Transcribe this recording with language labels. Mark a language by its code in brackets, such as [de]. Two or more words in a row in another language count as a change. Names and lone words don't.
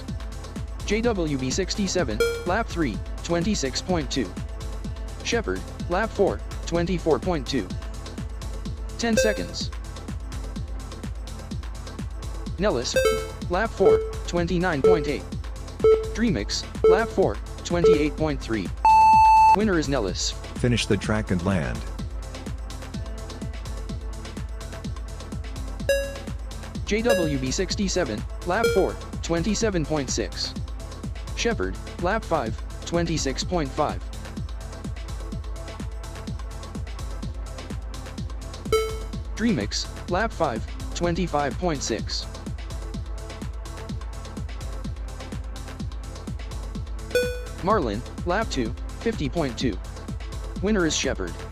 [en] JWB67, lap 3, 26.2. Shepherd, lap 4, 24.2. 10 seconds. Nellis, lap 4, 29.8. Dreamix, lap 4, 28.3. Winner is Nellis. Finish the track and land. JWB67, lap 4, 27.6. Shepherd, lap 5, 26.5. Dreamix, lap 5, 25.6. Marlin, lap 2, 50.2. Winner is Shepherd.